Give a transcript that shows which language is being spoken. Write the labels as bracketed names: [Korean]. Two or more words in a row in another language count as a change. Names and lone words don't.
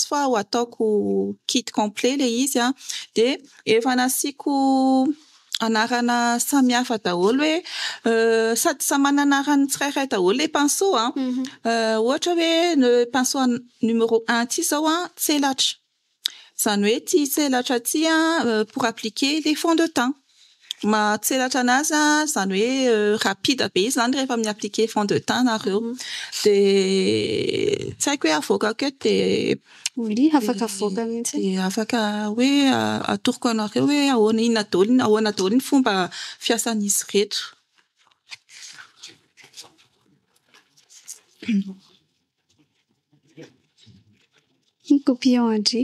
[Malagasy] fa ho ataoko [French] kit complet [Malagasy] le izy de efa nasiko anarana samihafa daholo hoe sady samy manana anarany tsirairay daholo le pinceau ohatra hoe le [French] pinceau numéro 1 [Malagasy] ty zao tselatra zany hoe ty tselatra ty [French] pour appliquer les fonds de teint [Malagasy] matselatra anazy zany hoe rapide be izy zany rehefa mi-appliquer [French] fond de teint [Malagasy] nareo de tsy haiko hoe avoakako eto de oui afaka avoaka mihitsy de afaka hoe atoroko anareo hoe ahoana inona daholo ny fomba fiasan'izy reto. Copillon André.